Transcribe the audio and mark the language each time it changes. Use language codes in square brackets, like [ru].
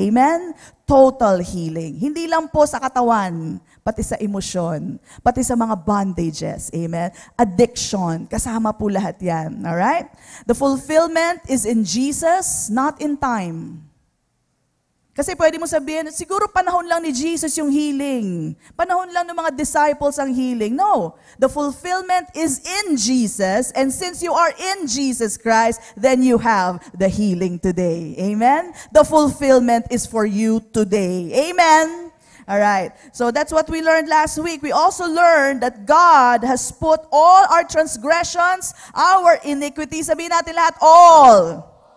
[tl] Amen? Total healing. Hindi lang po sa katawan, pati sa emosyon, pati sa mga bondages. Amen? Addiction, kasama po lahat yan. All right? [en] The fulfillment is in Jesus, not in time. [tl] Kasi pwede mo sabihin, siguro panahon lang ni Jesus yung healing. Panahon lang ng mga disciples ang healing. [en] No. The fulfillment is in Jesus, and since you are in Jesus Christ, then you have the healing today. Amen? The fulfillment is for you today. Amen? Alright. So that's what we learned last week. We also learned that God has put all our transgressions, our iniquities, [tl] sabihin natin lahat, [en] all.